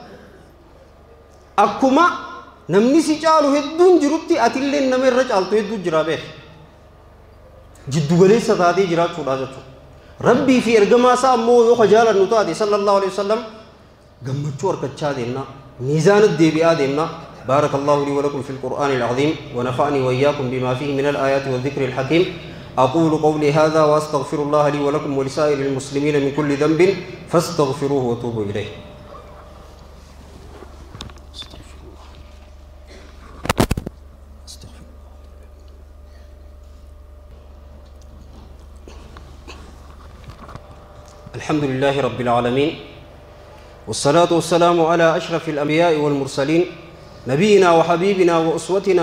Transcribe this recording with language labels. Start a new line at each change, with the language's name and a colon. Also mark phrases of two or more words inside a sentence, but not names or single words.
Oromo: akkuma namni si caalu hedduun jirutti atillee nama irra caaltu hedduu jira beek jiddu galeessa taatee jiraachuudha jechuudha rabbii fi ergamaa isaa ammoo yoo khajaalan nu taate
Arabic: صلى الله عليه وسلم
Oromo: gammachuu harkachaa deemna miizaana deebi'aa deemna
Arabic: بارك الله لي ولكم في القرآن العظيم ونفعني وإياكم بما فيه من الآيات والذكر الحكيم أقول قولي هذا وأستغفر الله لي ولكم ولسائر المسلمين من كل ذنب فاستغفروه وتوبوا إليه الحمد لله رب العالمين والصلاة والسلام على أشرف الأنبياء والمرسلين نبينا وحبيبنا وأسوتنا